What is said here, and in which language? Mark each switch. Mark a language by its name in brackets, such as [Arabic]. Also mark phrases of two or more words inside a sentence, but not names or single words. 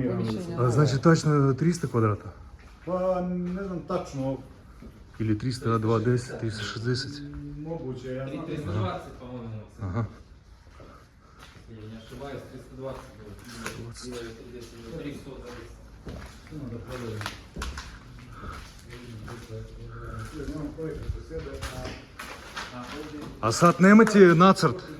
[Macedonian] планираме. Значи точно 300 квадрата? [Serbian] Па не знам тачно. Или 320, 360? [Macedonian] Могуќе, ја знам. 320, [Russian] по-моему. Ага. Я не ошибаюсь, 320 было. 300. [Macedonian] Само да проверим. Немам проект за себе, [Serbian] А сад немате нацрт?